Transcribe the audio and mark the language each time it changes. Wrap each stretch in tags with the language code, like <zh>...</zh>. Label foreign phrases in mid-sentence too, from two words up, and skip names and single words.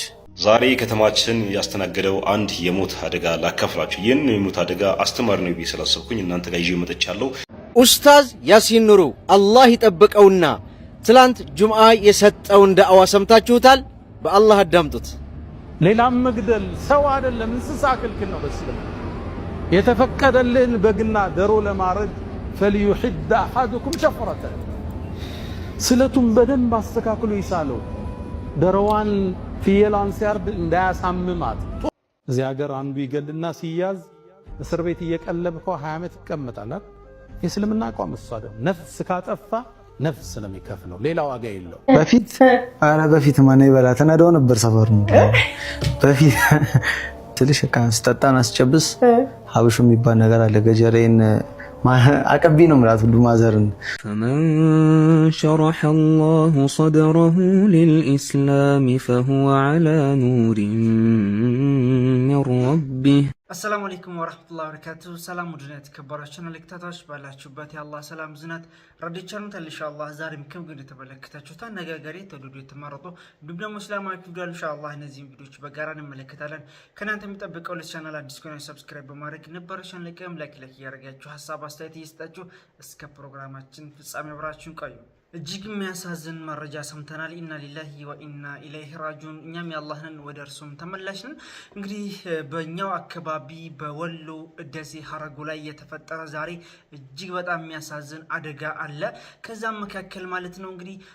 <am>ዛሬ ከተማችን ያስተናገደው አንድ የሞት አደጋ ላካፍላችሁ። ይህን የሞት አደጋ አስተማሪ ነው ብዬ ስላሰብኩኝ እናንተ ጋር ይዤ መጥቻለሁ። ኡስታዝ ያሲን ኑሩ አላህ ይጠብቀውና ትላንት ጁምዓ የሰጠውን ዳዕዋ ሰምታችሁታል። በአላህ አዳምጡት። ሌላም መግደል ሰው አይደለም እንስሳ ክልክል ነው። በስለም የተፈቀደልን በግና ደሮ ለማረድ</am> <ar>فليحد احدكم شفرته</ar> <am>ስለቱን በደንብ አስተካክሎ ይሳለው። ደሮዋን ፍየሏን ሲያርድ እንዳያሳምማት። እዚህ ሀገር አንዱ ይገልና ሲያዝ እስር ቤት እየቀለብከው 20 ዓመት ይቀመጣል። የእስልምና አቋም እሱ አይደል። ነፍስ ካጠፋ ነፍስ ነው የሚከፍለው፣ ሌላ ዋጋ የለው። በፊት ማን ይበላ ተናደው ነበር ሰፈር ነው። በፊት ትልሽ ስጠጣን አስጨብስ ሀብሹ የሚባል ነገር አለ። ገጀሬን አቀቢ ነው ማለት ሁሉ ማዘርን</am> <ar>فمن شرح الله صدره للإسلام فهو على نور من ربه السلام عليكم ورحمة الله وبركاته።</ar> <am>ሰላም ወደና ተከበራችሁ ተመልካቾች ባላችሁበት የአላህ ሰላም ዝናት ረድቻኑ</am> <ar>إن شاء الله</ar> <am>ዛሬም ከብግን የተመለከታችሁት አነጋጋሪ ተወደዱ የተመረጡ እንዲሁም ደግሞ እስላማዊ ቪዲዮ</am> <ar>إن شاء الله</ar> <am>እነዚህን ቪዲዮዎች በጋራ እንመለከታለን። ከናንተ የሚጠብቀው ለቻናል አዲስ ከሆነ ሰብስክራይብ በማድረግ ነበርሽን ለቀም ላይክ እያደረጋችሁ ሐሳብ አስተያየት እየሰጣችሁ እስከ ፕሮግራማችን ፍጻሜ አብራችሁን ቆዩ። እጅግ የሚያሳዝን መረጃ ሰምተናል።</am> <ar>إنا لله وإنا إليه راجعون።</ar> <am>እኛም የአላህን ወደ እርሱም ተመላሽን። እንግዲህ በእኛው አካባቢ በወሎ ደሴ ሀረጉ ላይ የተፈጠረ ዛሬ እጅግ በጣም የሚያሳዝን አደጋ አለ። ከዛም መካከል ማለት ነው እንግዲህ</am>